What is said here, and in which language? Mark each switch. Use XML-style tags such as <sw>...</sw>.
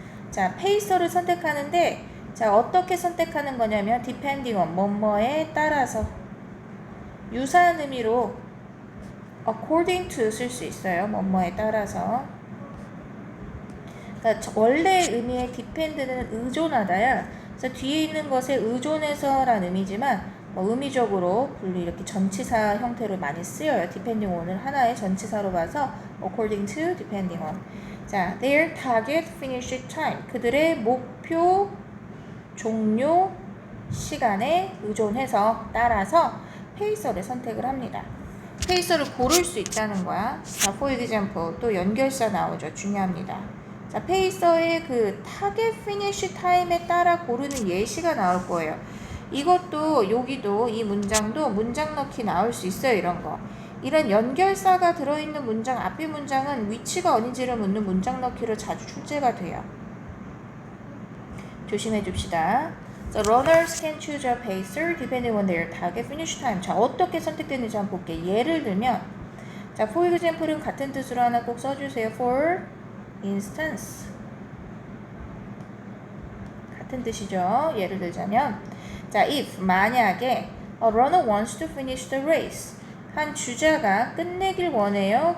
<ko>자, 페이서를 선택하는데 자, 어떻게 선택하는 거냐면</ko> <en>depending on</en> <ko>뭐뭐에 따라서 유사한 의미로</ko> <en>according to</en> <ko>쓸 수 있어요. 뭐뭐에 따라서. 그러니까 원래 의미의 depend는 의존하다야. 그래서 뒤에 있는 것에 의존해서라는 의미지만 의미적으로 분리 이렇게 전치사 형태로 많이 쓰여요.</ko> <en>depending on을</en> <ko>하나의 전치사로 봐서</ko> <en>according to, depending on.</en> <ko>자,</ko> <en>their target finish time.</en> <ko>그들의 목표 종료 시간에 의존해서 따라서 페이서를 선택을 합니다. 페이서를 고를 수 있다는 거야. 자,</ko> <en>for example</en> <ko>또 연결사 나오죠. 중요합니다. 자, 페이서의 그 타겟 피니쉬 타임에 따라 고르는 예시가 나올 거예요. 이것도 여기도 이 문장도 문장 넣기 나올 수 있어요. 이런 거. 이런 연결사가 들어있는 문장 앞에 문장은 위치가 어딘지를 묻는 문장 넣기로 자주 출제가 돼요. 조심해 줍시다.</ko> <en>So runners can choose a pacer depending on their target finish time.</en> <ko>자, 어떻게 선택되는지 한번 볼게요. 예를 들면 자,</ko> <en>for example은</en> <ko>같은 뜻으로 하나 꼭 써주세요.</ko> <en>For instance</en> <ko>같은 뜻이죠. 예를 들자면 자,</ko> <en>if</en> <ko>만약에</ko> <en>a runner wants to finish the race</en> <ko>한 주자가 끝내길 원해요.</ko>